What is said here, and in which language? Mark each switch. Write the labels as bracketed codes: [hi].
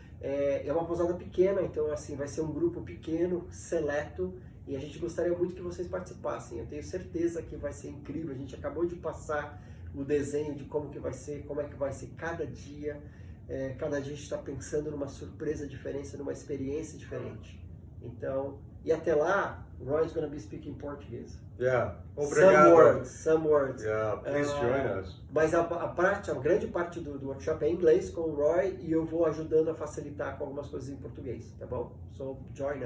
[pt] É uma pousada pequena, então assim, vai ser um grupo pequeno, seleto, e a gente gostaria muito que vocês participassem. Eu tenho certeza que vai ser incrível. A gente acabou de passar o desenho de como que vai ser, como é que vai ser cada dia. Cada dia a gente está pensando numa surpresa diferente, numa experiência diferente. Então, E até lá, [en] Roy is going to be speaking Portuguese. Yeah. Obrigado. Some words. Yeah, please join us. [pt] Mas a grande parte do workshop é em inglês com o Roy e eu vou ajudando a facilitar com algumas coisas em português, tá bom? [en] So, join us.